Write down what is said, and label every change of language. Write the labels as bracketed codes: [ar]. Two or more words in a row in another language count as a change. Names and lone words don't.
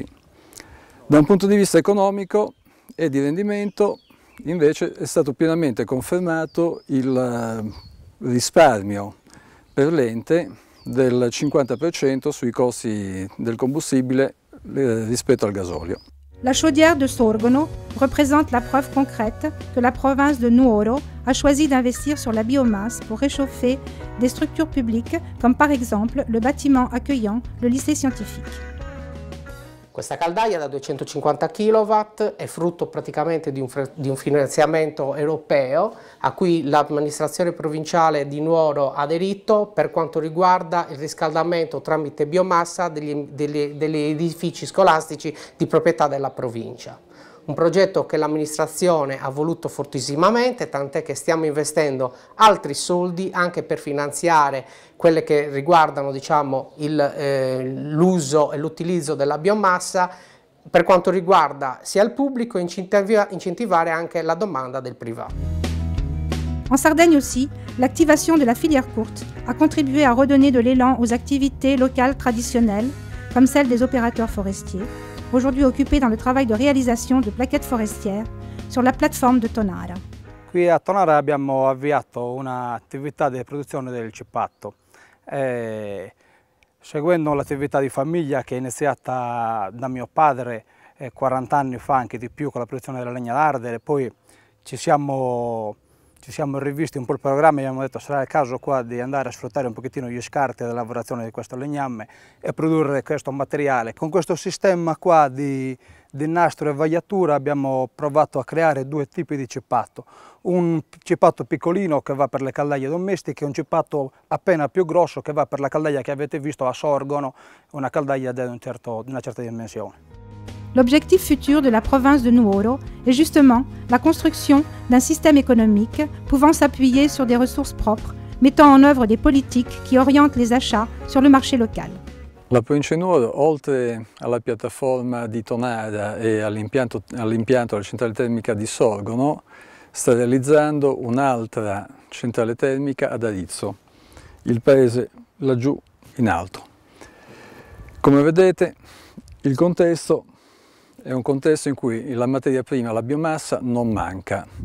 [it] Da un punto di vista economico e di rendimento, invece, è stato pienamente confermato il risparmio per l'ente del 50% sui costi del combustibile rispetto al gasolio. [fr] La chaudière de Sorgono représente la preuve concrète que la province de Nuoro a choisi d'investir sur la biomasse pour réchauffer des structures publiques comme par exemple le bâtiment accueillant le lycée scientifique. [it] Questa caldaia da 250 kW è frutto praticamente di un finanziamento europeo a cui l'amministrazione provinciale di Nuoro ha aderito per quanto riguarda il riscaldamento tramite biomassa degli edifici scolastici di proprietà della provincia. Un progetto che l'amministrazione ha voluto fortissimamente, tant'è che stiamo investendo altri soldi anche per finanziare quelle che riguardano, diciamo, l'uso e l'utilizzo della biomassa per quanto riguarda sia il pubblico e incentivare anche la domanda del privato. [fr] En Sardaigne aussi, l'activation de la filière courte a contribué à redonner de l'élan aux activités locales traditionnelles, comme celle des opérateurs forestiers, aujourd'hui occupés dans le travail de réalisation de plaquettes forestières sur la plateforme de Tonara. [it] Qui a Tonara abbiamo avviato un'attività di produzione del cippato, seguendo l'attività di famiglia che è iniziata da mio padre 40 anni fa, anche di più, con la produzione della legna d'ardere. Poi ci siamo rivisti un po' il programma e abbiamo detto sarà il caso qua di andare a sfruttare un pochettino gli scarti della lavorazione di questo legname e produrre questo materiale. Con questo sistema qua di nastro e vagliatura abbiamo provato a creare 2 tipi di cippato. Un cippato piccolino che va per le caldaie domestiche e un cippato appena più grosso che va per la caldaia che avete visto a Sorgono, una caldaia di una certa dimensione. [fr] L'objectif futur de la province de Nuoro est justement la construction d'un système économique pouvant s'appuyer sur des ressources propres, mettant en œuvre des politiques qui orientent les achats sur le marché local. [it] La provincia di Nuoro, oltre alla piattaforma di Tonara e all'impianto della centrale termica di Sorgono, sta realizzando un'altra centrale termica ad Arizzo, il paese laggiù in alto. Come vedete, il contesto è un contesto in cui la materia prima, la biomassa, non manca.